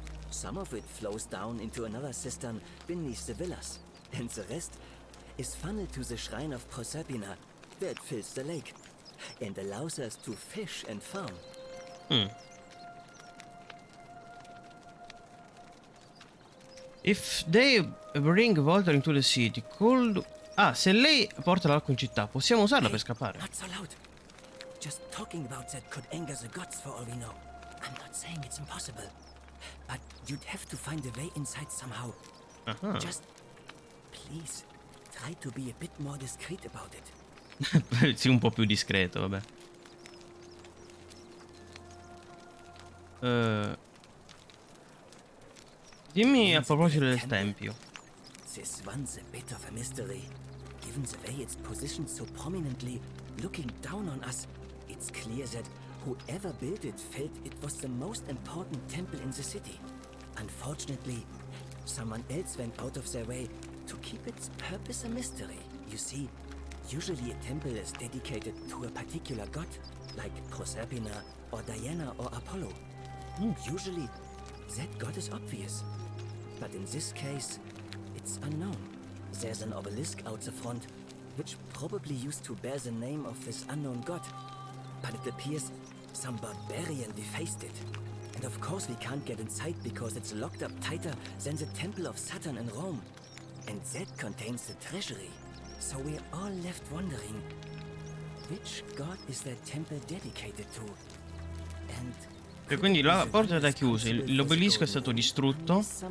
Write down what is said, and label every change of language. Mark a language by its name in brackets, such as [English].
[English] Some of it flows down into another cistern beneath the villas, and the rest is funneled to the shrine of Proserpina, where it fills the lake and allows us to fish and farm. If they bring water into the city, cold... [Italian] Ah, se lei porta l'acqua in città, possiamo usarla per scappare. [English] Not so loud. Just talking about that could anger the gods for all we know. I'm not saying it's impossible, but you'd have to find a way inside somehow. Ah. Just please try to be a bit more discreet about it. [Italian] Sì, un po' più discreto, vabbè. Dimmi a proposito del tempio. [English] This one's a bit of a mystery. Given the way it's positioned so prominently, looking down on us, it's clear that whoever built it felt it was the most important temple in the city. Unfortunately, someone else went out of their way to keep its purpose a mystery. You see, usually a temple is dedicated to a particular god, like Proserpina or Diana or Apollo. Usually, that god is obvious. But in this case, it's unknown. There's an obelisk out the front, which probably used to bear the name of this unknown god. But it appears some barbarian defaced it. And of course we can't get inside because it's locked up tighter than the Temple of Saturn in Rome. And that contains the treasury. So we're all left wondering, which god is that temple dedicated to? And [Italian] E quindi la porta è stata chiusa, l'obelisco è stato distrutto.